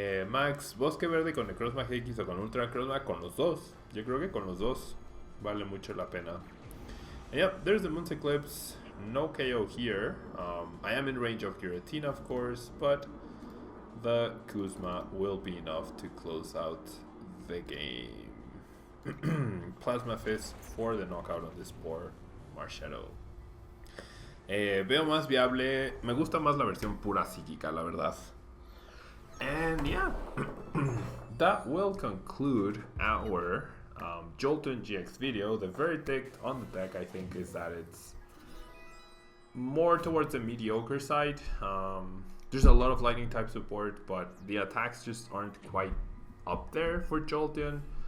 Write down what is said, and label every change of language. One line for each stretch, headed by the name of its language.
Spanish: Max, Bosque Verde con Necrozma GX o con Ultra Necrozma, con los dos. Yo creo que con los dos vale mucho la pena.
English: And yep, there's the Moon's Eclipse. No KO here. I am in range of Giratina, of course, but the Kuzma will be enough to close out the game. Plasma Fist for the knockout on this poor Marshadow.
Spanish: Veo más viable. Me gusta más la versión pura psíquica, la verdad.
English: And yeah, that will conclude our Jolteon GX video. The verdict on the deck, I think, is that it's more towards the mediocre side. There's a lot of lightning type support, but the attacks just aren't quite up there for Jolteon.